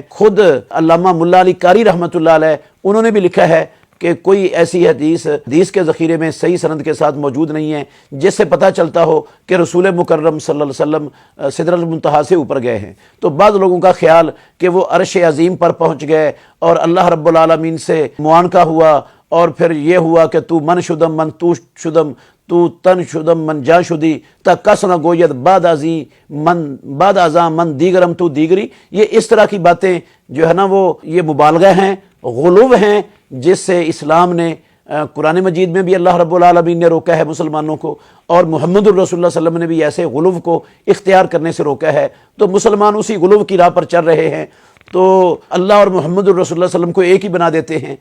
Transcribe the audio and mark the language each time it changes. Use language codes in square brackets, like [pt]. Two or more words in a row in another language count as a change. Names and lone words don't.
[ur] خود علامہ ملا علی قاری رحمۃ اللہ علیہ انہوں نے بھی لکھا ہے کہ کوئی ایسی حدیث کے ذخیرے میں صحیح سند کے ساتھ موجود نہیں ہے جس سے پتہ چلتا ہو کہ رسول مکرم صلی اللہ علیہ وسلم سدرۃ المنتہا سے اوپر گئے ہیں. تو بعض لوگوں کا خیال کہ وہ عرش عظیم پر پہنچ گئے اور اللہ رب العالمین سے معانقہ ہوا، اور پھر یہ ہوا کہ [fa] تو من شدم من تو شدم تو تن شدم من جا شدی تا کس نہ گوید بعد ازاں من دیگرم تو دیگری. [ur] یہ اس طرح کی باتیں جو ہے نا وہ یہ مبالغہ ہیں، غلو ہیں، جس سے اسلام نے قرآن مجید میں بھی اللہ رب العالمین نے روکا ہے مسلمانوں کو، اور محمد الرسول اللہ صلی اللہ علیہ وسلم نے بھی ایسے غلو کو اختیار کرنے سے روکا ہے. تو مسلمان اسی غلو کی راہ پر چل رہے ہیں، تو اللہ اور محمد الرسول اللہ صلی اللہ علیہ وسلم کو ایک ہی بنا دیتے ہیں.